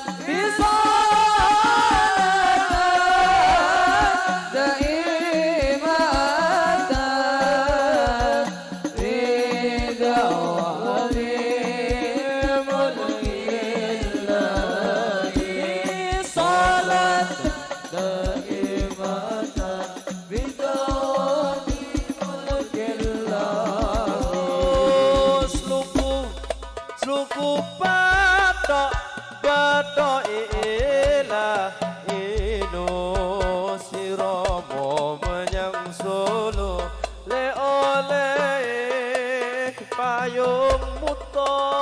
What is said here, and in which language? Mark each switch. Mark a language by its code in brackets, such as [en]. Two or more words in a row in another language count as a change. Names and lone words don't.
[ar] بصلاة دائمة بدوام ملك الله صلاة دائمة بدوام ملك الله [jv] Sluku bato ila ilo siromo menyang Solo le oleh payung muto